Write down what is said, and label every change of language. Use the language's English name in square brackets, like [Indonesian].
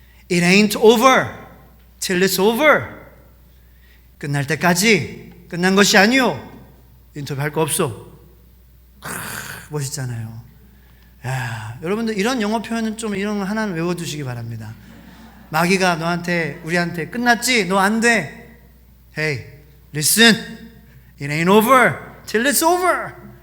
[English] It ain't over till it's over. [Korean] 끝날 때까지 끝난 것이 아니요. 인터뷰 할 거 없어. 멋있잖아요. 야, 여러분들 이런 영어 표현은 좀 이런 거 하나는 외워두시기 바랍니다. 마귀가 우리한테 끝났지? 너 안 돼. [English] Hey, listen. It ain't over till it's over.